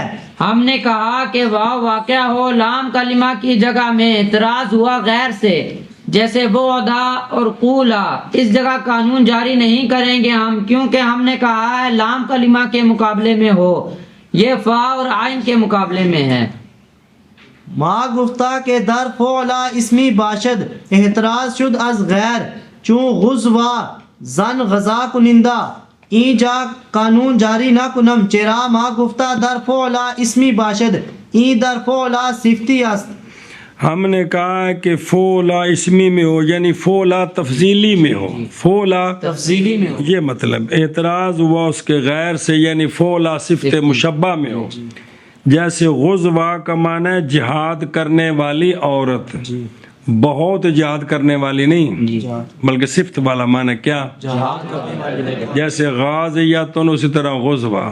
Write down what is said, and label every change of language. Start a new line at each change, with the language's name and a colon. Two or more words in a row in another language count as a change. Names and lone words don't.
Urdu: ہم نے کہا کہ واو واقع ہو لام کلمہ کی جگہ میں اعتراض ہوا غیر سے، جیسے بعدا اور قولا. اس جگہ قانون جاری نہیں کریں گے ہم، کیونکہ ہم نے کہا ہے لام کلمہ کے مقابلے میں ہو، یہ فا اور عین کے مقابلے میں ہے.
Persian: ما گفتہ کے در فعلا اسمی باشد احتراز شد از غیر چون غزوا زن غذا کنندہ این جا قانون جاری نہ کنم چرا ما گفتہ در فعلا اسمی باشد این در فعلا صفتی است.
Urdu: ہم نے کہا کہ فولا اسمی میں ہو، یعنی فولا تفضیلی میں ہو. فولا تفصیلی میں ہو. یہ مطلب اعتراض ہوا اس کے غیر سے، یعنی فولا صفت مشبہ میں ہو. جیسے غزوہ کا معنی ہے جہاد کرنے والی عورت، بہت جہاد کرنے والی نہیں بلکہ صفت والا معنی کیا، جیسے غازیاتن اسی طرح غزوہ.